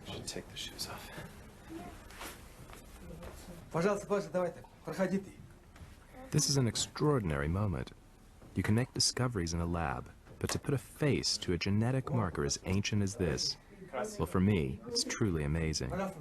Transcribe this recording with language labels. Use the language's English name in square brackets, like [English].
[English] Should take the shoes off. [Russian] Пожалуйста, давайте, проходите. [English] This is an extraordinary moment. You can make discoveries in a lab, but to put a face to a genetic marker as ancient as this, well, for me, it's truly amazing.